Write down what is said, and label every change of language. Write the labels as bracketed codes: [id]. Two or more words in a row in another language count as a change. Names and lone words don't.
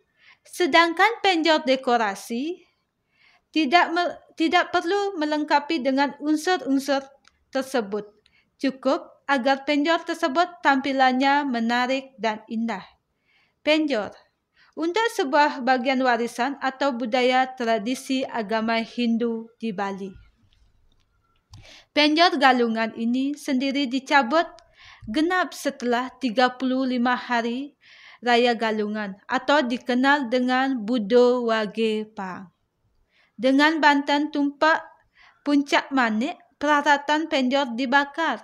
[id] Sedangkan penjor dekorasi tidak perlu melengkapi dengan unsur-unsur tersebut. Cukup agar penjor tersebut tampilannya menarik dan indah. Penjor untuk sebuah bagian warisan atau budaya tradisi agama Hindu di Bali. Penjor galungan ini sendiri dicabut genap setelah 35 hari Raya Galungan atau dikenal dengan Budo Wage Pang. Dengan bantan tumpak puncak manik, peralatan penjor dibakar.